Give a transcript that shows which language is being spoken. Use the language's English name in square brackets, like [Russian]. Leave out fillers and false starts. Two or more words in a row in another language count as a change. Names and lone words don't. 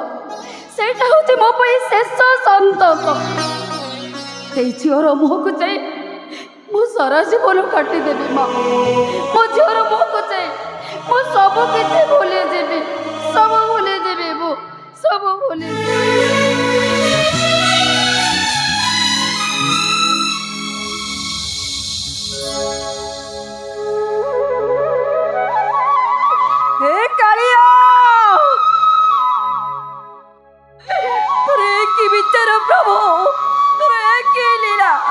[Odia] ସେଇଟା ହେଉଛି ମୋ ପାଇଁ ଶେଷ ସନ୍ତକ। ସେଇ ଝିଅର ମୁହଁକୁ ଚାହିଁ ମୁଁ ସାରା ଜୀବନ କାଟିଦେବି ମା। ମୋ ଝିଅର ମୁହଁକୁ ଚାହିଁ ମୁଁ ସବୁ କିଛି ଭୁଲିଯିବି, ସବୁ ଭୁଲିଯିବି, ମୁଁ ସବୁ ଭୁଲିଯିବି। ହେ କାଳିଆ, ତୋରେ କି ବିଚାର ପ୍ରଭୁ, ତୋରେ କି ଲୀଳା।